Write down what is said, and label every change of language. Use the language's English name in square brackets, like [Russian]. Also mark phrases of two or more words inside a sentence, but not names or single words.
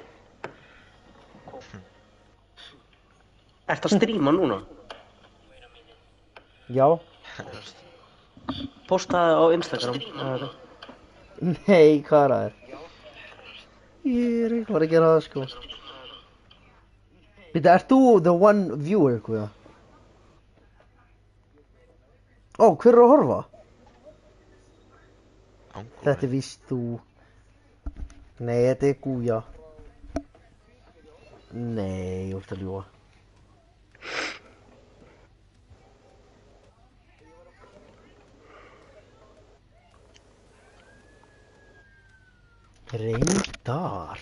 [Icelandic] Kom. Ertu að stríma núna? Já. Postaði á Instagram. Nei, hvað er það? Ég er ekki að gera það, sko. Býta, ert þú [English] the one viewer, [Icelandic] hvað? Ó, hver er að horfa? Angúi. Þetta er víst þú. Nei, þetta er Gúja. Nei, ég ert að ljúga. Reyndar.